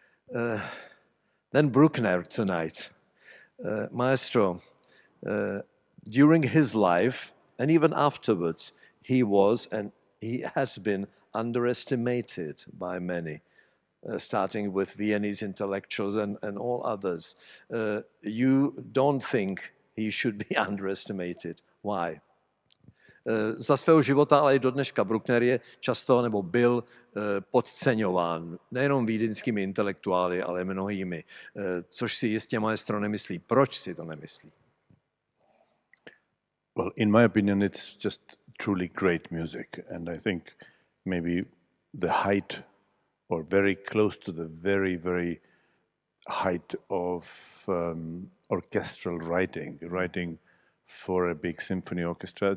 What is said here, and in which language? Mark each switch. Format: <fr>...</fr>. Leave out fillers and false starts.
<en>Then Bruckner tonight. Maestro, during his life, and even afterwards, he was and he has been underestimated by many. Starting with Viennese intellectuals and all others. You don't think he should be underestimated. Why?</en> <cs>Za svého života, ale i do dneška Bruckner je často nebo byl podceňován nejenom vídeňskými intelektuály, ale mnohými. Což si jistě maestro nemyslí. Proč si to nemyslí?</cs> <en>Well, in my opinion, it's just truly great music, and I think maybe the height, or very close to the very, very height of orchestral writing for a big symphony orchestra.</en>